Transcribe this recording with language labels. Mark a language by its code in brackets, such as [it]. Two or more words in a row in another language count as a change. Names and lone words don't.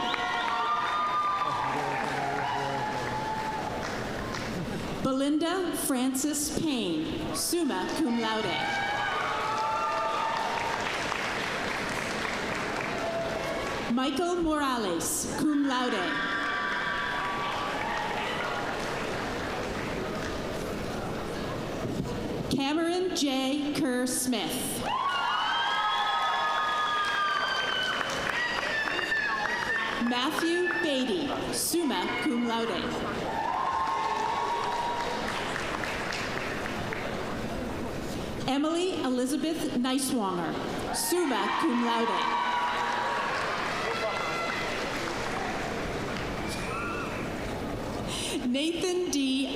[en] Belinda Frances Payne, [la] summa cum laude. [en] Michael Morales, [la] cum laude. [en] Cameron J. Kerr Smith. Matthew Beatty, [la] summa cum laude. [en] Emily Elizabeth Neiswanger, [la] summa cum laude. [en] Nathan D.